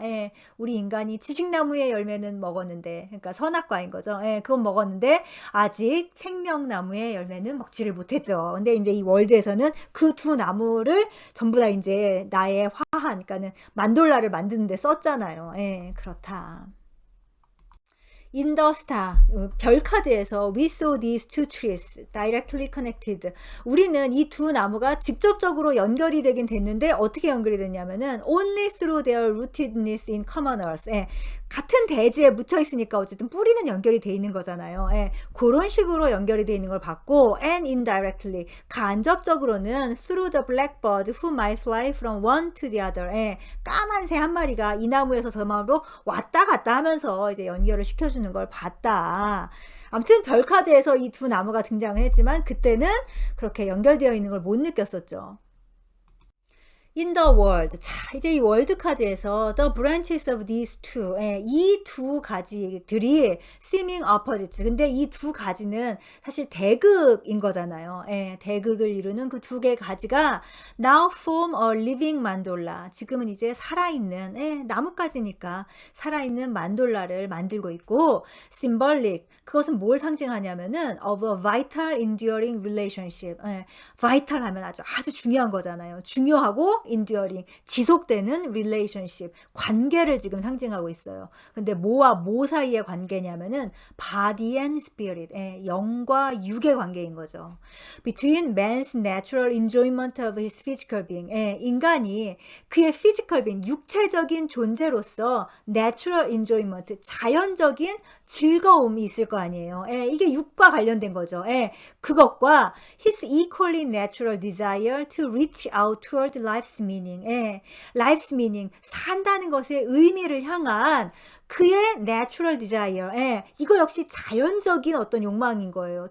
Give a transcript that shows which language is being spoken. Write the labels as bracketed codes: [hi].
[ko] 예, 우리 인간이 지식나무의 열매는 먹었는데, 그러니까 선악과인 거죠. 예, 그건 먹었는데 아직 생명나무의 열매는 먹지를 못했죠. 근데 이제 이 월드에서는 그 두 나무를 전부 다 이제 나의 화한, 그러니까는 만돌라를 만드는데 썼잖아요. 예, 그렇다. [en] In the star, [ko] 별 카드에서 [en] we saw these two trees directly connected. [ko] 우리는 이 두 나무가 직접적으로 연결이 되긴 됐는데 어떻게 연결이 됐냐면은 [en] only through their rootedness in common earth. [ko] 예, 같은 대지에 묻혀 있으니까 어쨌든 뿌리는 연결이 돼 있는 거잖아요. 예, 그런 식으로 연결이 돼 있는 걸 봤고 [en] and indirectly, [ko] 간접적으로는 [en] through the blackbird who might fly from one to the other. [ko] 예, 까만 새 한 마리가 이 나무에서 저 나무로 왔다 갔다 하면서 이제 연결을 시켜주는 걸 봤다. 아무튼 별 카드에서 이 두 나무가 등장을 했지만 그때는 그렇게 연결되어 있는 걸 못 느꼈었죠. [en] In the world. [ko] 자, 이제 이 월드 카드에서 [en] the branches of these two. [ko] 예, 이 두 가지들이 [en] seeming opposites. [ko] 근데 이 두 가지는 사실 대극인 거잖아요. 예, 대극을 이루는 그 두 개의 가지가 [en] now form a living mandorla. [ko] 지금은 이제 살아있는, 예, 나뭇가지니까 살아있는 만돌라를 만들고 있고 symbolic. 그것은 뭘 상징하냐면은 [en] of a vital enduring relationship. [ko] 예, vital 하면 아주 중요한 거잖아요. 중요하고 enduring, 지속되는 relationship, 관계를 지금 상징하고 있어요. 근데 뭐와 뭐 사이의 관계냐면은 [en] body and spirit, [ko] 영과 육의 관계인 거죠. [en] Between man's natural enjoyment of his physical being, [ko] 인간이 그의 [en] physical being, [ko] 육체적인 존재로서 [en] natural enjoyment, [ko] 자연적인 즐거움이 있을 거 아니에요. 이게 육과 관련된 거죠. 그것과 [en] his equally natural desire to reach out toward life's meaning. life's meaning, [ko] 산다는 것의 의미를 향한 그의 [en] natural desire. [ko] 이거 역시 자연적인 어떤 욕망인 거예요.